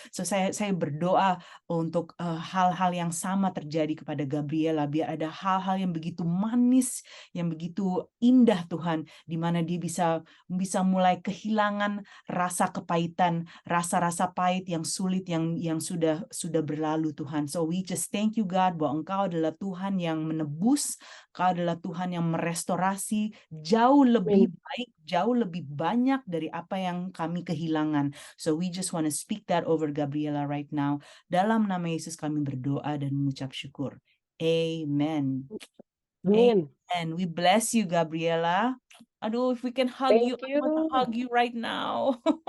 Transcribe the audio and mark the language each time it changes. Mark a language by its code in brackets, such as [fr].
[id] So saya berdoa untuk hal-hal yang sama terjadi kepada Gabriela, biar ada hal-hal yang begitu manis, yang begitu indah Tuhan, di mana dia bisa mulai kehilangan rasa kepahitan, rasa-rasa pahit yang sulit yang sudah berlalu Tuhan. [en] So we just thank you God, [id] bahwa Engkau adalah Tuhan yang menebus, Engkau adalah Tuhan yang merestorasi jauh lebih baik, jauh lebih banyak dari apa yang kami kehilangan. [en] So we just want to speak that over Gabriela right now. [id] Dalam nama Yesus kami berdoa dan mengucap syukur. [en] Amen. Amen. And we bless you, Gabriela. Aduh, if we can hug you, I want to hug you right now.